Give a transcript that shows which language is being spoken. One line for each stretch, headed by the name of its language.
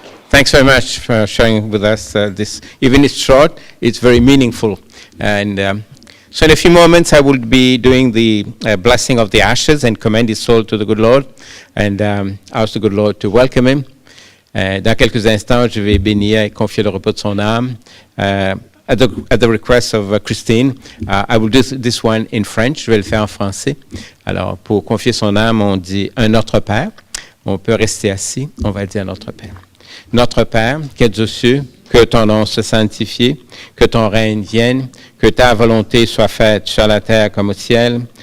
English: Thanks very much for sharing with us this. Even it's short, it's very meaningful. And so in a few moments, I will be doing the blessing of the ashes and commend his soul to the good Lord. And ask the good Lord to welcome him.
French: Dans quelques instants, je vais bénir et confier le repos de son âme.
English: At the request of Christine, I will do this one in French.
French: Je vais le faire en français. Alors, pour confier son âme, on dit un Notre Père. On peut rester assis. On va dire Notre Père. Notre Père, qui es aux cieux, que ton nom soit sanctifié, que ton règne vienne, que ta volonté soit faite sur la terre comme au ciel.